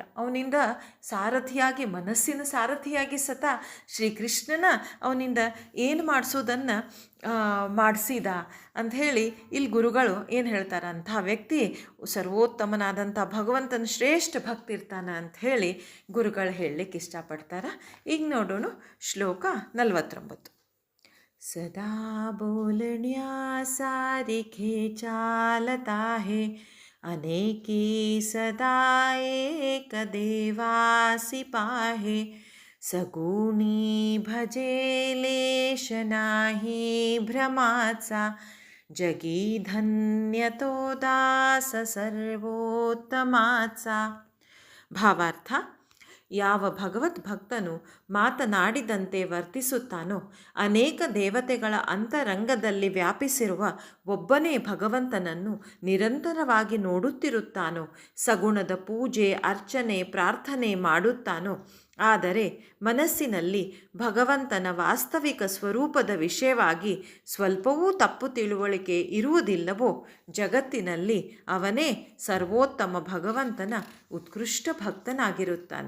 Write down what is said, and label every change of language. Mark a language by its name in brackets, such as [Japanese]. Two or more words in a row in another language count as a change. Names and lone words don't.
[Kannada] ಅವನಿಂದ ಸಾರಥಿಯಾಗಿ, ಮನಸ್ಸಿನ ಸಾರಥಿಯಾಗಿ ಶ್ರೀಕೃಷ್ಣನ ಅವನಿಂದ ಏನು ಮಾಡಿಸೋದನ್ನು ಮಾಡಿಸಿದ ಅಂಥೇಳಿ ಇಲ್ಲಿ ಗುರುಗಳು ಏನು ಹೇಳ್ತಾರೆ, ಅಂಥ ವ್ಯಕ್ತಿ ಸರ್ವೋತ್ತಮನಾದಂಥ ಭಗವಂತನ ಶ್ರೇಷ್ಠ ಭಕ್ತಿ ಇರ್ತಾನೆ ಅಂಥೇಳಿ ಗುರುಗಳು ಹೇಳಲಿಕ್ಕೆ ಇಷ್ಟಪಡ್ತಾರೆ. ಈಗ ನೋಡೋಣ ಶ್ಲೋಕ 49. [Marathi] सदा बोलण्या सारिखे चालता हे अनेकी सदा एक देवासी पाहे सगुणी भजे लेश नाही भ्रमाचा जगी धन्यतो दास सर्वोತ್ತಮಾತ್ಸ. [Kannada] ಭಾವಾರ್ಥ: ಯಾವ ಭಗವದ್ಭಕ್ತನು ಮಾತನಾಡಿದಂತೆ ವರ್ತಿಸುತ್ತಾನೋ, ಅನೇಕ ದೇವತೆಗಳ ಅಂತರಂಗದಲ್ಲಿ ವ್ಯಾಪಿಸಿರುವ ಒಬ್ಬನೇ ಭಗವಂತನನ್ನು ನಿರಂತರವಾಗಿ ನೋಡುತ್ತಿರುತ್ತಾನೋ, ಸಗುಣದ ಪೂಜೆ, ಅರ್ಚನೆ, ಪ್ರಾರ್ಥನೆ ಮಾಡುತ್ತಾನೋ, ಆದರೆ ಮನಸ್ಸಿನಲ್ಲಿ ಭಗವಂತನ ವಾಸ್ತವಿಕ ಸ್ವರೂಪದ ವಿಷಯವಾಗಿ ಸ್ವಲ್ಪವೂ ತಪ್ಪು ತಿಳುವಳಿಕೆ ಇರುವುದಿಲ್ಲವೋ, ಜಗತ್ತಿನಲ್ಲಿ ಅವನೇ ಸರ್ವೋತ್ತಮ ಭಗವಂತನ ಉತ್ಕೃಷ್ಟ ಭಕ್ತನಾಗಿರುತ್ತಾನೆ.